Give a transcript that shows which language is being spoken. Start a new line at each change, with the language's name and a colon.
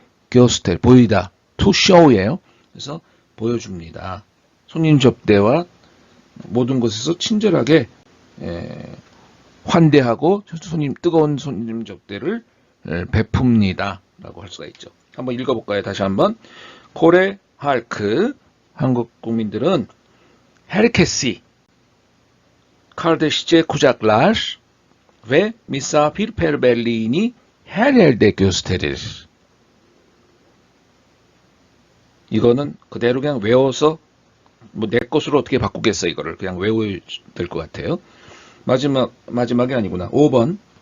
Korean: 교스텔. 보이다.
English: to show
Korean: 예요. 그래서 보여줍니다. 손님 접대와 모든 곳에서 친절하게 환대하고 뜨거운 손님 접대를 베풉니다. 라고 할 수가 있죠. 한번 읽어볼까요? 다시 한번. 코레 할크. 한국 국민들은
Turkish: herkesi kardeşçe kucaklar ve misafirperverliğini her yerde gösterir.
Korean: 이거는 그대로 그냥 외워서 뭐 내 것으로 어떻게 바꾸겠어 이거를 그냥 외워야 될 것 같아요. 마지막이 아니구나. 5번.